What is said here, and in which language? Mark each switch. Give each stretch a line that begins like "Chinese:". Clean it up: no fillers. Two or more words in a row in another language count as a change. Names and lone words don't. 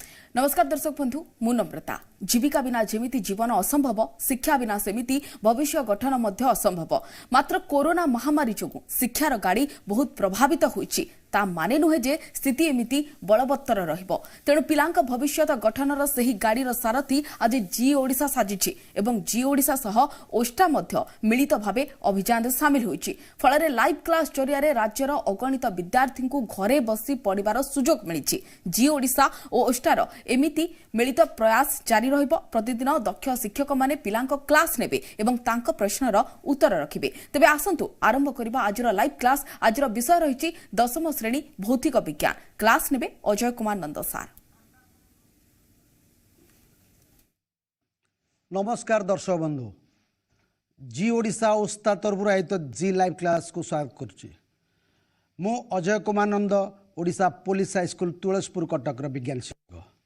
Odia: ନମସ୍କାର ଦର୍ଶକ ବନ୍ଧୁ ମୁ ନମ୍ରତା। ଜୀବିକା ବିନା ଯେମିତି ଜୀବନ ଅସମ୍ଭବ, ଶିକ୍ଷା ବିନା ସେମିତି ଭବିଷ୍ୟ ଗଠନ ମଧ୍ୟ ଅସମ୍ଭବ। ମାତ୍ର କରୋନା ମହାମାରୀ ଯୋଗୁ ଶିକ୍ଷାର ଗାଡ଼ି ବହୁତ ପ୍ରଭାବିତ ହୋଇଛି। ତା ମାନେ ନୁହେଁ ଯେ ସ୍ଥିତି ଏମିତି ବଳବତ୍ତର ରହିବୋ। ତେଣୁ ପିଲାଙ୍କ ଭବିଷ୍ୟ ଗଠନର ସହୀ ଗାଡ଼ିର ସାରଥୀ ଆଜି ଜୀ ଓଡ଼ିଶା ସାଜିଛି ଏବଂ ଜୀ ଓଡ଼ିଶା ସହ ଓଷ୍ଟା ମଧ୍ୟ ମିଳିତ ଭାବେ ଅଭିଯାନ ସାମିଲ ହୋଇଛି। ଫଳରେ
English: live class
Odia: ଜରିଆ ରାଜ୍ୟର ଅଗଣିତ ବିଦ୍ୟାର୍ଥୀ କୋ ଘରେ ବସି ପଢ଼ିବାର ସୁଯୋଗ ମିଳିଛି। ଜୀ ଓଡ଼ିଶା ଔର ଓଷ୍ଟାର ଏମିତି ମିଳିତ ପ୍ରୟାସ ଜାରି ରହିବୋ। ପ୍ରତିଦିନ ଦକ୍ଷ ଶିକ୍ଷକ ମାନେ ପିଲାଙ୍କ କ୍ଲାସ ନେବେ ଏବଂ ତାଙ୍କୋ ପ୍ରଶ୍ନର ଉତ୍ତର ରଖିବେ। ତେବେ ଆସନ୍ତୁ ଆରମ୍ଭ କରିବା ଆଜିର
English: live class.
Odia: ଆଜିର ବିଷୟ ରହିଛି 10ମ ଶ୍ରେଣୀ ଭୌତିକ ବିଜ୍ଞାନ। କ୍ଲାସ ନେବେ ଅଜୟ କୁମାର ନନ୍ଦ ସାର। ନମସ୍କାର ଦର୍ଶକ ବନ୍ଧୁ, ଜୀ ଓଡ଼ିଶା ଓସ୍ତା ତରଫ ଆୟୋଜିତ ଜୀ
English: live class
Odia: କୋ ସ୍ୱାଗତ କରୁଚ୍ଚି। ମୁ ଅଜୟ କୁମାର ନନ୍ଦ, ଓଡ଼ିଶା ପୁଲିସ ହାଇସ୍କୁଲ ତୁଳସୀପୁର କଟକ ବିଜ୍ଞାନ ଶିକ୍ଷକ।